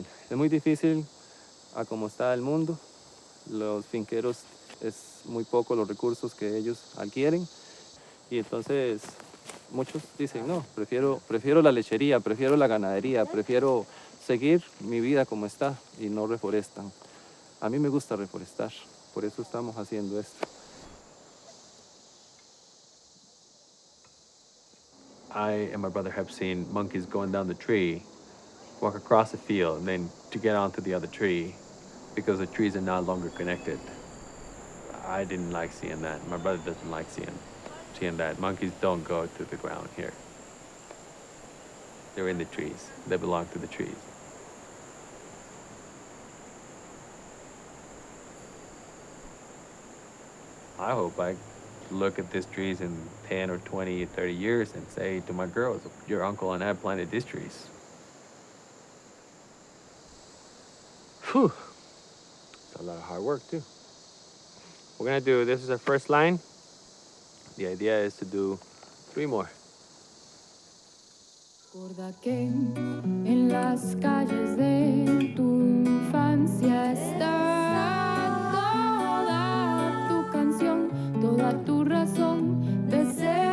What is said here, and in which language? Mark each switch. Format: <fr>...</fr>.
<es>Es muy difícil a cómo está el mundo. Los finqueros es muy poco los recursos que ellos adquieren y entonces muchos dicen, no, prefiero la lechería, prefiero la ganadería, prefiero seguir mi vida como está y no reforestan. A mí me gusta reforestar, por eso estamos haciendo esto.</es> <en>I and my brother have seen monkeys going down the tree, walk across the field, and then to get onto the other tree because the trees are no longer connected. I didn't like seeing that. My brother doesn't like seeing that. Monkeys don't go to the ground here. They're in the trees. They belong to the trees. I hope I look at these trees in 10 or 20, 30 years and say to my girls, your uncle and I planted these trees. Whew. It's a lot of hard work too. We're gonna do, this is our first line. The idea is to do 3 more.</en> <es>Recuerda que en las calles de tu infancia está toda tu canción, toda tu razón de ser.</es>